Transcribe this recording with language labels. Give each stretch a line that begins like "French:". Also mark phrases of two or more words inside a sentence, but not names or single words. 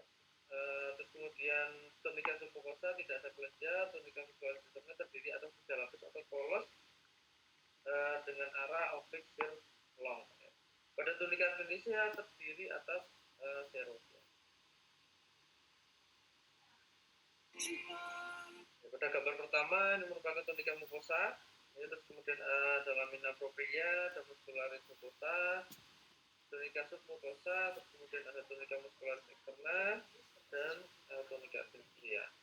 Indonesian: Terus kemudian
Latin: tunica submucosa
Indonesian: tidak ada kelenjar,
Latin: tunica muscularis externa
Indonesian: terdiri atas 3 lapis atau polos dengan arah oblique shear-long ya. Pada
Latin: tunica adventitia
Indonesian: terdiri atas seros ya. Pada gambar pertama ini merupakan
Latin: tunica mucosa
Indonesian: ya, terus kemudian ada
Latin: lamina propria,
Indonesian: ada
Latin: muscularis mucosa, tunica submucosa,
Indonesian: terus kemudian ada
Latin: tunica muscularis externa
Indonesian: dan
Latin: tunica adventitia.